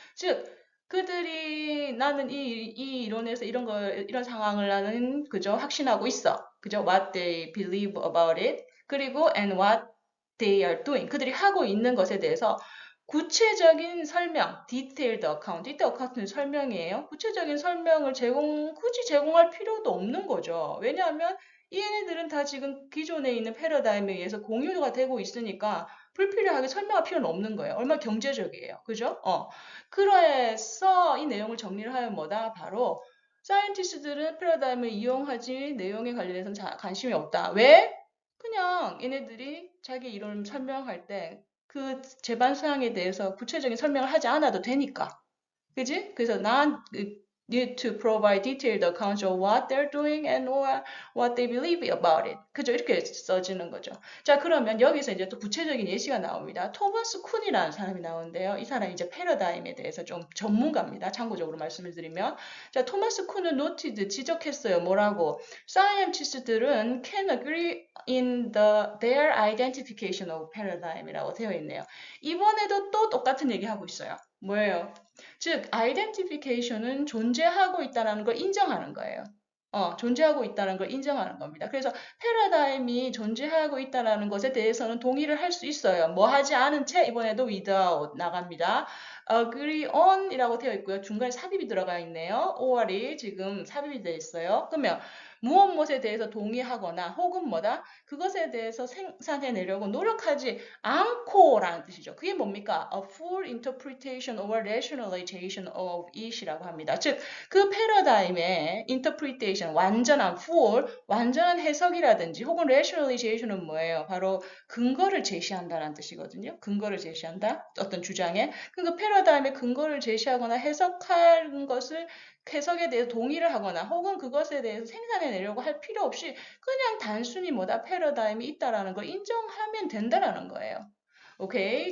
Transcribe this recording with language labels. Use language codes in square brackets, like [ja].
[ko] 즉 그들이 나는 이 이론에서 이런 상황을 나는 그저 확신하고 있어. 그저 [en] what they believe about it. [ko] 그리고 [en] and what they are doing. [ko] 그들이 하고 있는 것에 대해서 구체적인 설명, [en] detailed account. detailed account [ko] 는 설명이에요. 구체적인 설명을 굳이 제공할 필요도 없는 거죠. 왜냐하면 이 얘네들은 다 지금 기존에 있는 패러다임에 의해서 공유가 되고 있으니까 불필요하게 설명할 필요는 없는 거예요. 얼마나 경제적이에요. 그죠? 그래서 이 내용을 정리를 하면 뭐다? 바로 사이언티스트들은 패러다임을 이용하지 내용에 관련해서는 관심이 없다. 왜? 그냥 얘네들이 자기 이론을 설명할 때 그 제반 사항에 대해서 구체적인 설명을 하지 않아도 되니까. 그지? 그래서 난 [en] need to provide detailed accounts of what they're doing and what they believe about it. [ko] 그죠? 이렇게 써지는 거죠. 자, 그러면 여기서 이제 또 구체적인 예시가 나옵니다. 토마스 쿤이라는 사람이 나오는데요. 이 사람이 이제 패러다임에 대해서 좀 전문가입니다. 참고적으로 말씀을 드리면. 자, 토마스 쿤은 [en] noted, [ko] 지적했어요. 뭐라고? [en] Scientist들은 can agree in their identification of paradigm이라고 [ko] 되어 있네요. 이번에도 또 똑같은 얘기 하고 있어요. 뭐예요? 즉, identification은 존재하고 있다는 걸 인정하는 거예요. 존재하고 있다는 걸 인정하는 겁니다. 그래서 패러다임이 존재하고 있다는 것에 대해서는 동의를 할 수 있어요. 뭐 하지 않은 채 이번에도 without 나갑니다. [en] agree on [ko] 이라고 되어 있고요. 중간에 삽입이 들어가 있네요. or이 지금 삽입이 되어 있어요. 그러면 무엇에 대해서 동의하거나 혹은 뭐다? 그것에 대해서 생산해내려고 노력하지 않고라는 뜻이죠. 그게 뭡니까? [en] A full interpretation or rationalization of it이라고 [ko] 합니다. 즉, 그 패러다임의 interpretation, 완전한 full, 완전한 해석이라든지 혹은 rationalization은 뭐예요? 바로 근거를 제시한다는 뜻이거든요. 근거를 제시한다. 어떤 주장에. 그 패러다임의 근거를 제시하거나 해석하는 것을 해석에 대해서 동의를 하거나 혹은 그것에 대해서 생산해내려고 할 필요 없이 그냥 단순히 뭐다 패러다임이 있다라는 걸 인정하면 된다라는 거예요. 오케이.